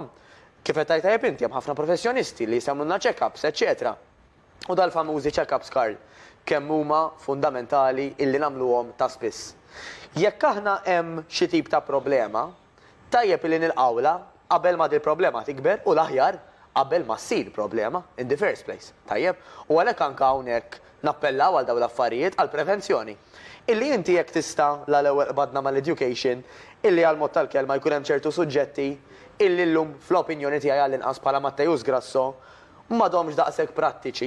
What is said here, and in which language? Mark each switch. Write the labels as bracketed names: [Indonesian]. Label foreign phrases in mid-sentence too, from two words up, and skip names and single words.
[Maltese] Kif qed tajjeb inti hemm ħafna professjonisti li jsemulna check-ups, eċetera. U dal-famużi check-ups, Karl, kemm huma fundamentali illi nagħmluhom ta' spiss. Jekk aħna hemm xi tip ta' problema, tajjeb illi nilqawla qabel ma dil problema tikber u l-aħjar qabel ma ssir problema [English] in the first place. [Maltese] Tajjeb, u għalhekk anke hawnhekk nappellaw għal dawn l-affarijiet għal prevenzjoni. Illi inti jekk tista' l-ewwel badna mal-education, illi għal mod tal-kelma jkun hemm ċertu suġġetti illi llum fl-opinjoni tiegħi għall-inqas bħala Mattejus Grasso m'għadhomx daqshekk prattiċi.